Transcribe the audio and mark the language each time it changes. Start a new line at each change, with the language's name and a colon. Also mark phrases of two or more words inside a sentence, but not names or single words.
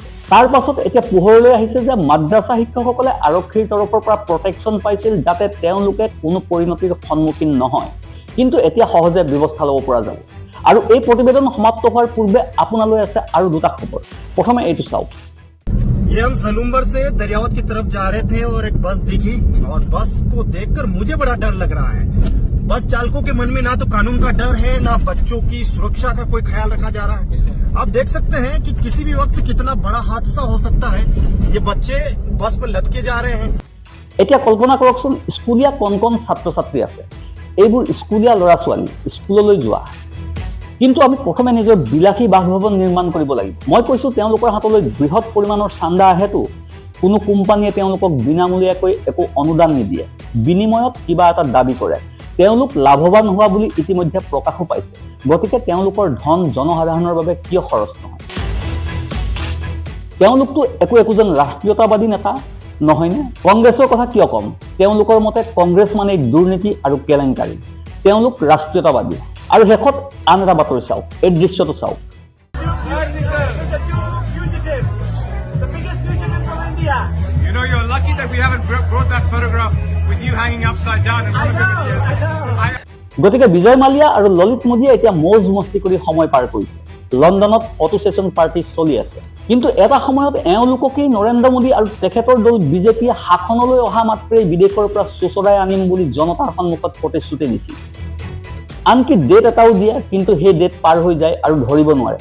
Assamese: তাৰ পাছত এতিয়া পোহৰলৈ আহিছে যে মাদ্ৰাছা শিক্ষকসকলে আৰক্ষীৰ তৰফৰ পৰা প্ৰটেকশ্যন পাইছিল যাতে তেওঁলোকে কোনো পৰিণতিৰ সন্মুখীন নহয়, কিন্তু এতিয়া সহজে ব্যৱস্থা ল'ব পৰা যাব। আৰু এই প্ৰতিবেদন সমাপ্ত হোৱাৰ পূৰ্বে আপোনালৈ আছে আৰু দুটা খবৰ। প্ৰথমে এইটো চাওক।
Hindi: ये हम सलूम्बर से दरियावत की तरफ जा रहे थे और एक बस दिखी और बस को देखकर मुझे बड़ा डर लग रहा है। बस चालकों के मन में ना तो कानून का डर है, ना बच्चों की सुरक्षा का कोई ख्याल रखा जा रहा है। आप देख सकते हैं कि किसी भी वक्त कितना बड़ा हादसा हो सकता है। ये बच्चे बस पर लटके जा रहे हैं।
Assamese: এতিয়া কল্পনা কৰকচোন, স্কুলীয়া কণ কণ ছাত্ৰ ছাত্ৰী আছে, এইবোৰ স্কুলীয়া ল'ৰা ছোৱালী স্কুললৈ যোৱা, কিন্তু আমি প্ৰথমে নিজৰ বিলাসী বাসভৱন নিৰ্মাণ কৰিব লাগিব। মই কৈছোঁ তেওঁলোকৰ হাতলৈ বৃহৎ পৰিমাণৰ চান্দা আহেতো, কোনো কোম্পানীয়ে তেওঁলোকক বিনামূলীয়াকৈ একো অনুদান নিদিয়ে, বিনিময়ত কিবা এটা দাবী কৰে। তেওঁলোক লাভৱান হোৱা বুলি ইতিমধ্যে প্ৰকাশো পাইছে, গতিকে তেওঁলোকৰ ধন জনসাধাৰণৰ বাবে কিয় খৰচ নহয়? তেওঁলোকতো একোজন ৰাষ্ট্ৰীয়তাবাদী নেতা নহয়নে? কংগ্ৰেছৰ কথা কিয় ক'ম? তেওঁলোকৰ মতে কংগ্ৰেছ মানে দুৰ্নীতি আৰু কেলেংকাৰী, তেওঁলোক ৰাষ্ট্ৰীয়তাবাদী। আৰু শেষত আন এটা বাতৰি চাওক, এই দৃশ্যটো চাওক।
English: You know, you're lucky that we haven't brought that photograph with you hanging upside down in front of it.
Assamese: গতিকে বিজয় মালিয়া আৰু ললিত মোদীয়ে এতিয়া
Hindi: मौज मस्ती
Assamese: কৰি সময় পাৰ কৰিছে। লণ্ডনত
English: photo session party
Assamese: চলি আছে, কিন্তু এটা সময়ত এওঁলোককেই নৰেন্দ্ৰ মোদী আৰু তেখেতৰ দল বিজেপিয়ে শাসনলৈ অহা মাত্ৰেই বিদেশৰ পৰা চোচৰাই আনিম বুলি জনতাৰ সন্মুখত প্ৰতিশ্ৰুতি দিছিল। আনকি ডেট এটাও দিয়ে, কিন্তু সেই ডেট পাৰ হৈ যায় আৰু ধৰিব নোৱাৰে।